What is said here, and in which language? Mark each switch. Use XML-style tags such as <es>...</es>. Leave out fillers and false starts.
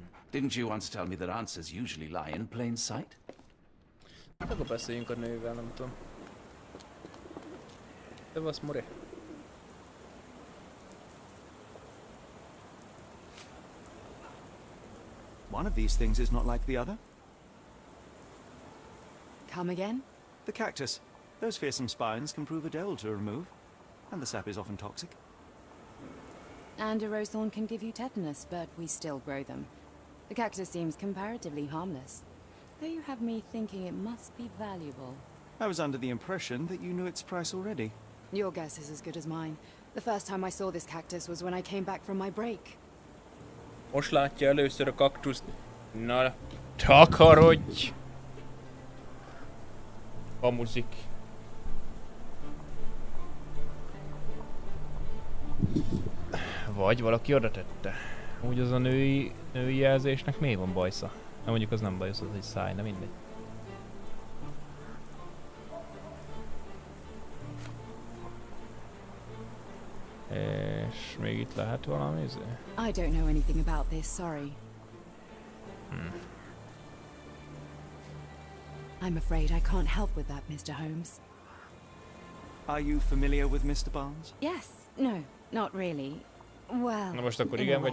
<en>Didn't you once tell me that answers usually lie in plain sight?</en> <hu>Akkor beszéljünk a nővel, nem tudom. Te vasz, more?</hu> <en>One of these things is not like the other. Come again? The cactus. Those fearsome spines can prove a devil to remove, and the sap is often toxic. And a rose thorn can give you tetanus, but we still grow them. The cactus seems comparatively harmless, though you have me thinking it must be valuable. I was under the impression that you knew its price already. Your guess is as good as mine. The first time I saw this cactus was when I came back from my break.</en> <hu>Most látja először a kaktuszt. Na, takarodj! Hamuzik. Vagy valaki oda tette. Úgy az a női jelzésnek miért van bajsza? Na mondjuk az nem bajsz, az egy száj, de mindegy. És még itt lehet valami izé?</hu> <en>I don't know anything about this, sorry. I'm afraid I can't help with that, Mr. Holmes. Are you familiar with Mr. Barnes? Yes, no, not really. Well,</en> <hu>Na most akkor</hu> <en>in a</en> <hu>igen vagy</hu>